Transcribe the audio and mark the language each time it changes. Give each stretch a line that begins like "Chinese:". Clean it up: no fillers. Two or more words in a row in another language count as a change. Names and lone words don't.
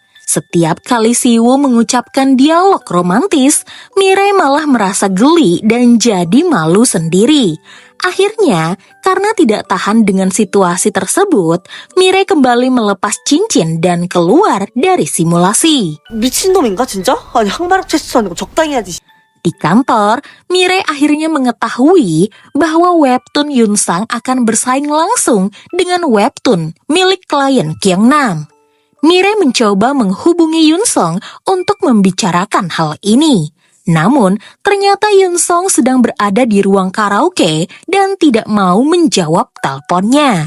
Indonesian: Setiap kali Siwoo mengucapkan dialog romantis, Mirei malah merasa geli dan jadi malu sendiri. Akhirnya, karena tidak tahan dengan situasi tersebut, Mirei kembali melepas cincin dan keluar dari simulasi.
Korean: 미친놈인가 진짜? 아니 항마력 테스트 하는 거 적당히 해야지.
Indonesian: Di kantor, Mirei akhirnya mengetahui bahwa webtoon Yunsang akan bersaing langsung dengan webtoon milik klien Kyungnam. Mirei mencoba menghubungi Yunsong untuk membicarakan hal ini. Namun, ternyata Yunsong sedang berada di ruang karaoke dan tidak mau menjawab teleponnya.